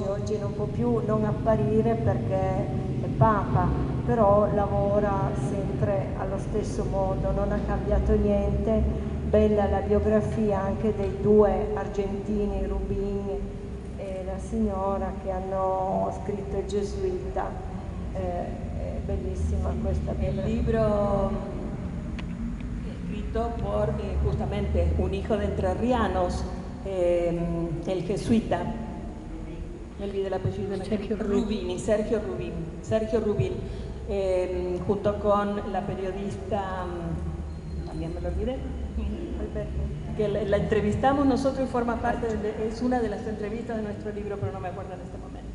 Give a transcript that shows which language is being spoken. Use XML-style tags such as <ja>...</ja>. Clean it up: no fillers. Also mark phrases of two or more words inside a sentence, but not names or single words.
<it>Oggi non può più non apparire perché è Papa, però lavora sempre allo stesso modo, non ha cambiato niente. Bella la biografia anche dei 2 argentini, Rubin e la signora, che hanno scritto il Gesuita. È bellissima questa biografia.</it> <es>El libro escrito por justamente un hijo de entrerrianos, el jesuita, me olvidé el apellido, Sergio Rubin, junto con la periodista, también me lo olvidé, que la entrevistamos nosotros y forma parte, es una de las entrevistas de nuestro libro, pero no me acuerdo en este momento.</es>